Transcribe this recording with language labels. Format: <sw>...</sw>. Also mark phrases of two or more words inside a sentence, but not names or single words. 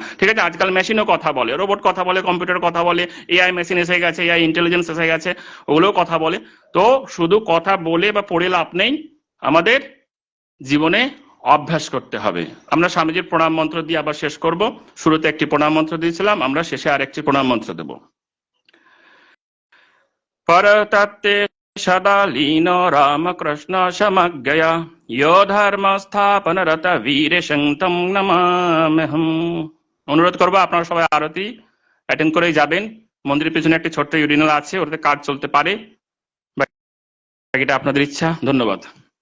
<bn>ঠিক আছে, আজকাল মেশিনও কথা বলে, রোবট কথা বলে, কম্পিউটার কথা বলে,</bn> <en>AI machine</en> <bn>এসে গেছে,</bn> <en>AI intelligence</en> <bn>এসে গেছে, ওগুলোও কথা বলে। তো শুধু কথা বলে বা পড়ে লাভ নেই, আমাদের জীবনে অভ্যাস করতে হবে। আমরা স্বামীজির প্রণাম মন্ত্র দিয়ে আবার শেষ করব। শুরুতে একটি প্রণাম মন্ত্র দিয়েছিলাম, আমরা শেষে আরেকটি প্রণাম মন্ত্র দেব।</bn> <sa>परतत्ते सदा लीनो रामकृष्ण समज्ञया यो धर्म स्थापन रत वीर शंतम नमाम्यहम।</sa> <bn>অনুরোধ করবো আপনারা সবাই আরতি অ্যাটেন্ড করেই যাবেন। মন্দিরের পিছনে একটি ছোট্ট ইউরিনাল আছে, ওটাতে কাজ চলতে পারে, বাকিটা আপনাদের ইচ্ছা। ধন্যবাদ।</bn>